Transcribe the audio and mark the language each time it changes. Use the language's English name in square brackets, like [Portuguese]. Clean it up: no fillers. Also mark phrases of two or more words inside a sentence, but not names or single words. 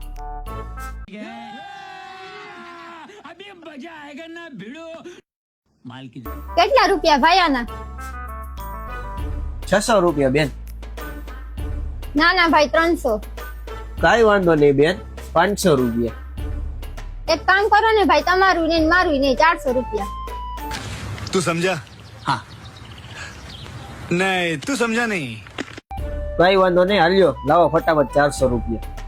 [Gujarati] કેટલા રૂપિયા ભાઈ આના? 600 રૂપિયા બેન. ના ના ભાઈ 300. કાંઈ વાંધો નહીં બેન, 500 રૂપિયા. એક કામ કરો ને ભાઈ, તમારું ને મારું ને 400 રૂપિયા. [Hindi] तू समझा? हाँ. नहीं तू समझा नहीं. [Gujarati] કાંઈ વાંધો નહીં, હાલ્યો લાવો ફટાફટ 400 રૂપિયા.